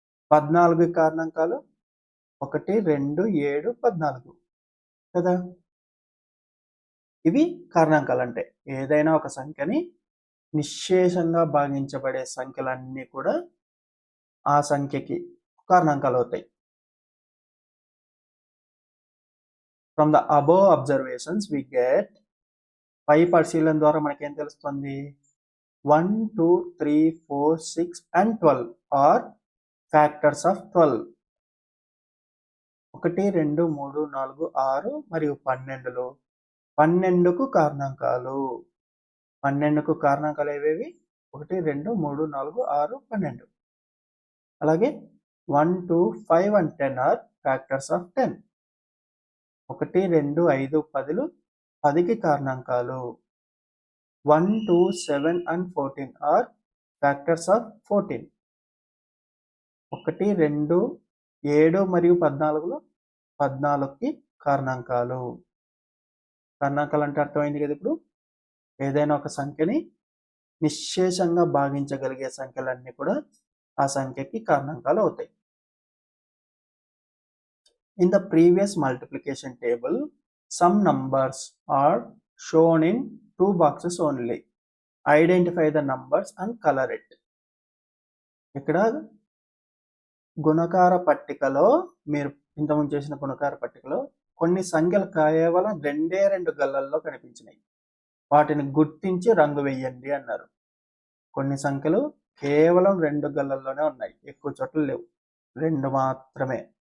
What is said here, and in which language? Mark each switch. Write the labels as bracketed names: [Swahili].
[Telugu] 14కి కారణాంకాలు 1 2 7 14 కదా. ఇవి కారణాంకాలు అంటే ఏదైనా ఒక సంఖ్యని నిశ్శేషంగా భాగించబడే సంఖ్యలన్నీ కూడా ఆ సంఖ్యకి కారణాంకాలు అవుతాయి. [English] From the above observations we get, [Telugu] పై పరిశీలన ద్వారా మనకేం తెలుస్తుంది? [English] 1 2 3 4 6 and 12 are factors of 12. [Telugu] 1 2 3 4 6 మరియు 12లు 12కు కారణాంకాలు. 12కు కారణాంకాలు ఏవేవి? 1 2 3 4 6 12. [English] అలాగే 1 2 5 and 10 are factors of 10. [Telugu] 1 2 5 10లు 10కి కారణాంకాలు. [English] 1 2 7 and 14 are factors of 14. [Telugu] 1 2 7 మరియు 14లు 14కి కారణాంకాలు. కారణాంకాలు అంటే అర్థమైంది కదా. ఇప్పుడు ఏదైనా ఒక సంఖ్యని నిశ్శేషంగా భాగించగలిగే సంఖ్యలన్నీ కూడా ఆ సంఖ్యకి కారణాంకాలు అవుతాయి. [English] In the previous multiplication table, some numbers are shown in 2 boxes only. Identify the numbers and color it. [Telugu] ఇక్కడ గుణకార పట్టికలో మీరు ఇంతకుముందు చేసిన గుణకార పట్టికలో కొన్ని సంఖ్యలు కేవలం 2 గళ్ళల్లో కనిపించినాయి. వాటిని గుర్తించి రంగు వేయండి అన్నారు. కొన్ని సంఖ్యలు కేవలం 2 గళ్ళల్లోనే ఉన్నాయి, ఎక్కువ చోట్ల లేవు, 2 మాత్రమే.